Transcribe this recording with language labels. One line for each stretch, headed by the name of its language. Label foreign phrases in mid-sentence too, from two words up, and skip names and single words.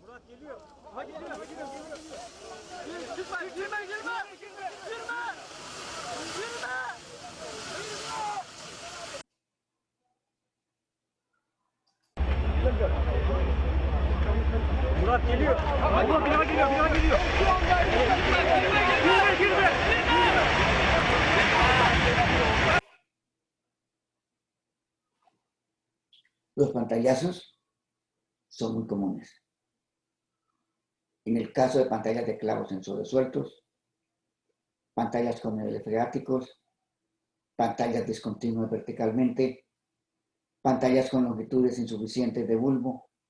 Turkish: Murat geliyor. Allah bir daha geliyor, bir daha geliyor. Girme.
Spanish: Los pantallazos son muy comunes. En el caso de pantallas de clavos sensores sueltos, pantallas con niveles freáticos, pantallas discontinuas verticalmente, pantallas con longitudes insuficientes de bulbo.